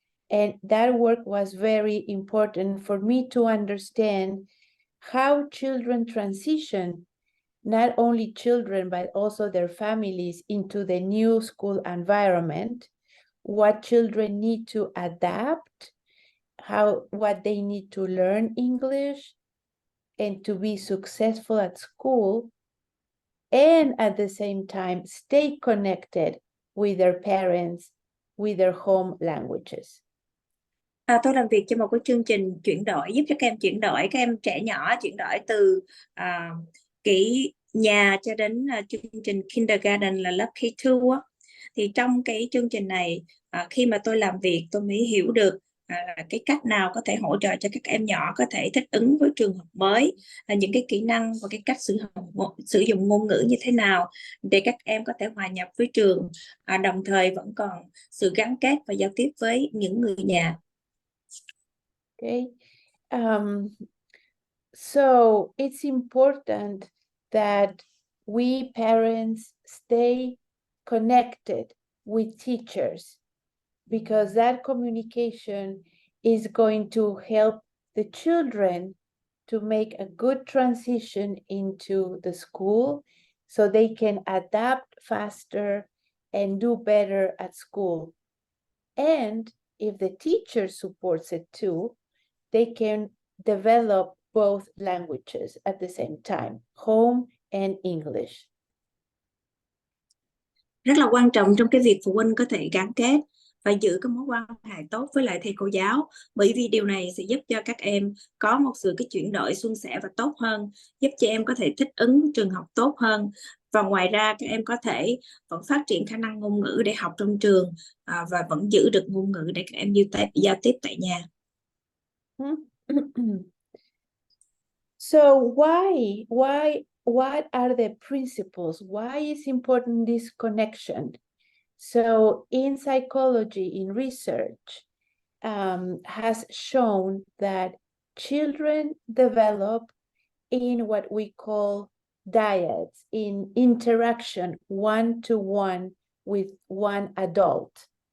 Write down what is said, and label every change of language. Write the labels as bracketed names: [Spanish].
[English] And that work was very important for me to understand how children transition, not only children, but also their families, into the new school environment, what children need to adapt, what they need to learn English and to be successful at school, and at the same time stay connected with their parents, with their home languages. [Vietnamese] Tôi làm việc cho một cái chương trình chuyển đổi, giúp cho các em trẻ nhỏ chuyển đổi từ cái nhà cho đến chương trình kindergarten là lớp K2 á. Thì trong cái chương trình này, khi mà tôi làm việc tôi mới hiểu được cái cách nào có thể hỗ trợ cho các em nhỏ có thể thích ứng với trường học mới, những cái kỹ năng và cái cách sử dụng ngôn ngữ như thế nào để các em có thể hòa nhập với trường, đồng thời vẫn còn sự gắn kết và giao tiếp với những người nhà. [English] Okay. So it's important that we parents stay connected with teachers, because that communication is going to help the children to make a good transition into the school so they can adapt faster and do better at school. And if the teacher supports it too, they can develop both languages at the same time, home and English. [Vietnamese] Rất là quan trọng trong cái việc phụ huynh có thể gắn kết và giữ cái mối quan hệ tốt với lại thầy cô giáo, bởi vì điều này sẽ giúp cho các em có một sự cái chuyển đổi suôn sẻ và tốt hơn, giúp cho em có thể thích ứng với trường học tốt hơn, và ngoài ra các em có thể vẫn phát triển khả năng ngôn ngữ để học trong trường, và vẫn giữ được ngôn ngữ để các em giao tiếp tại nhà. [English] So what are the principles? Why is important this connection? So in psychology, in research, has shown that children develop in what we call dyads, in interaction one-to-one with one adult.